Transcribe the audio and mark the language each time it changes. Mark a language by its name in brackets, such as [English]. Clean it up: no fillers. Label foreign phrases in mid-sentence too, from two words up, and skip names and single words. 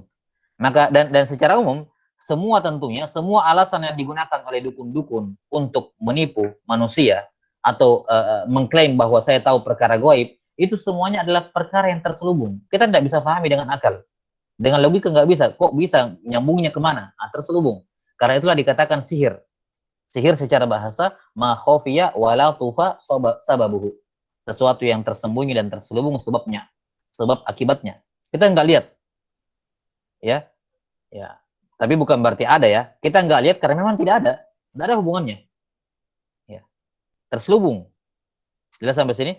[Indonesian] Maka dan secara umum semua alasan yang digunakan oleh dukun-dukun untuk menipu manusia atau mengklaim bahwa saya tahu perkara gaib, itu semuanya adalah perkara yang terselubung. Kita tidak bisa pahami dengan akal. Dengan logika nggak bisa. Kok bisa nyambungnya kemana? Terselubung. Karena itulah dikatakan sihir. Sihir secara bahasa [Arabic] ما خفي ولطف سببه. [Indonesian] Sesuatu yang tersembunyi dan terselubung sebabnya, sebab akibatnya. Kita nggak lihat. Ya. Ya. Tapi bukan berarti ada ya. Kita nggak lihat karena memang tidak ada. Tidak ada hubungannya. Ya. Terselubung. Jelas sampai sini?